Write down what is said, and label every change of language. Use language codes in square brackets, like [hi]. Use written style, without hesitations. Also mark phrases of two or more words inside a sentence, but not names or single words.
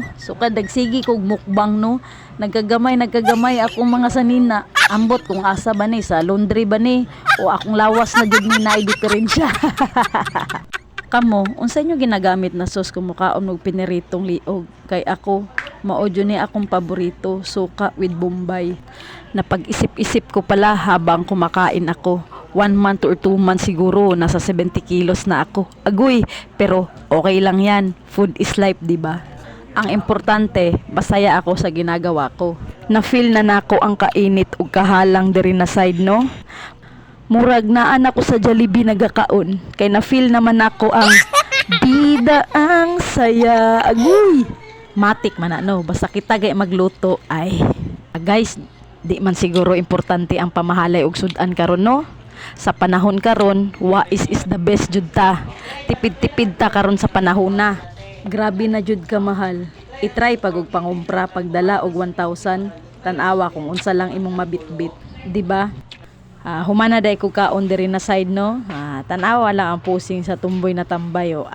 [ceb] So kadagsigi kog mukbang no. Nagkagamay akong mga sanina. Ambot kung asa ba ni sa laundry ba ni o akong lawas na jud ni naay diferensya. Kamo, unsa nyo ginagamit na sauce kung mukaon og piniritong liog? Kay ako, maodyo ni akong paborito, suka with Bombay. [tl] Napag-isip-isip ko pala habang kumakain ako. [en] 1 month or 2 months [tl] siguro, nasa 70 kilos na ako. Agoy, pero okay lang yan. [en] Food is life, [tl] di ba? Ang importante, basaya ako sa ginagawa ko. [ceb] Na-feel na nako ang kainit ug kahalang diri na side, no? Murag naan ako sa Jollibee nagakaon kay na feel naman ako ang bida ang saya. Agoy, matik man no basta kita gay magluto ay guys, di man siguro importante ang pamahalay og sudan karon no. Sa panahon karon wa [en] is the best [ceb] jud ta. Tipid-tipid ta karon sa panahon na. Grabe na jud ka mahal. I-try pag og pangumpra pagdala og 1,000. Tan-awa kung unsa lang imong mabitbit, di ba? Humana day ko kaon diri na side no. Tanawa lang ang posing sa tumboy na tambay o.